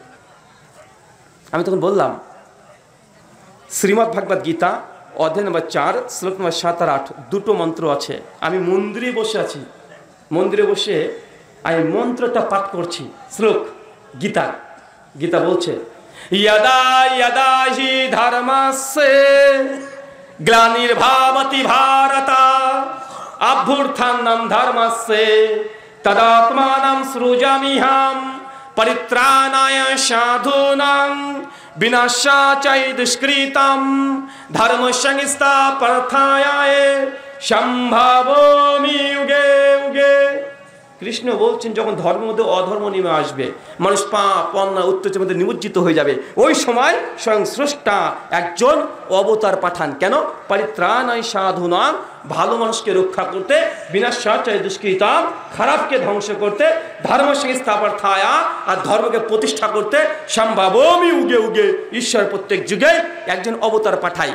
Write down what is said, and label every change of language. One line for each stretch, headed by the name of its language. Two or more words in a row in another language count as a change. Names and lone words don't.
Bangla: আমি তখন বললাম শ্রীমদ্ ভাগবত গীতা অধ্যায় নম্বর 4 শ্লোক নম্বর 7 আর 8 দুটো মন্ত্র আছে। আমি মন্দিরে বসে আছি, মন্দিরে বসে আমি মন্ত্রটা পাঠ করছি। শ্লোক গীতা, গীতা বলছে
Sanskrit: यदा यदा हि धर्मस्य ग्लानिर्भवति भारत अभ्युत्थानं धर्मस्य तदात्मानं सृजाम्यहं परित्राणाय साधूनां विनाशाय दुष्कृतं धर्म संस्थापनार्थाय সম্ভাবমি যুগে যুগে।
Bangla: কৃষ্ণ বলছেন যখন ধর্মের মধ্যে অধর্ম নেমে আসবে, মানুষ পাপ অন্যায় অত্যাচারের মধ্যে নিমজ্জিত হয়ে যাবে, ওই সময় স্বয়ং স্রষ্টা একজন অবতার পাঠান। কেন?
Sanskrit: পরিত্রাণায় সাধুনাং
Bangla: ভালো মানুষকে রক্ষা করতে,
Sanskrit: বিনাশাচার দুষ্কৃতাম,
Bangla: খারাপকে ধ্বংস করতে,
Sanskrit: ধর্ম সংস্থাপনায়
Bangla: আর ধর্মকে প্রতিষ্ঠা করতে
Sanskrit: সম্ভাবমি উগে উগে
Bangla: ঈশ্বর প্রত্যেক যুগে একজন অবতার পাঠায়।